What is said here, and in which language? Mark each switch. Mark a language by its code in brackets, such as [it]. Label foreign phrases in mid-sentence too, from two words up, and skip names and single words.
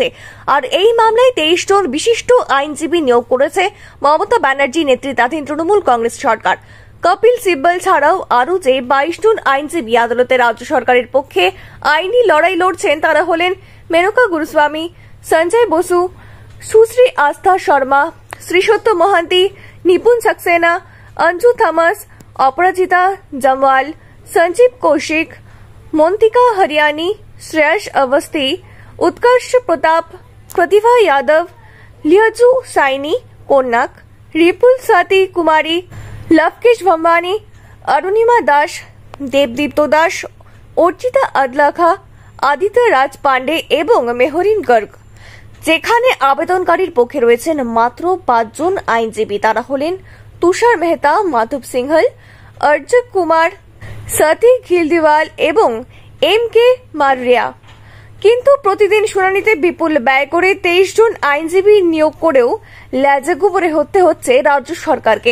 [bn] আর এই মামলায় 23 জন বিশিষ্ট আইনজীবী নিয়োগ করেছে মমতা ব্যানার্জি নেতৃত্বাধীন তৃণমূল কংগ্রেস সরকার। কপিল সিব্বল ছাড়াও আরও যে 22 জন আইনজীবী আদালতে রাজ্য সরকারের পক্ষে আইনি লড়াই লড়ছেন তারা হলেন মেনকা গুরুস্বামী, সঞ্জয় বসু, সুশ্রী আস্থা শর্মা, শ্রীসত্য মহান্তি, নিপুণ सक्सेना, अंजू थॉमस, अपराजिता जमवाल, संजीव कौशिक, मोन्तिका हरियाणी, श्रेयस अवस्थी, उत्कर्ष प्रताप, प्रतिभा यादव, लियाजू साइनी कोन्नाक, रिपुल साती कुमारी, लवकेश भंबानी, अरुणिमा दास, देवदीप्त दास, अर्चिता अदलाखा, आदित्य राज पांडे एवं मेहरीन गर्ग। যেখানে আবেদনকারীর পক্ষে রয়েছেন মাত্র 5 জন আইনজীবী, তারা হলেন তুষার মেহতা, মাধব সিংহল, অর্জক কুমার, সতী ঘিলদিওয়াল এবং MK মাররিয়া। কিন্তু প্রতিদিন শুনানিতে বিপুল ব্যয় করে 23 জন আইনজীবী নিয়োগ করেও ল্যাজাগুবরে হতে হচ্ছে রাজ্য সরকারকে।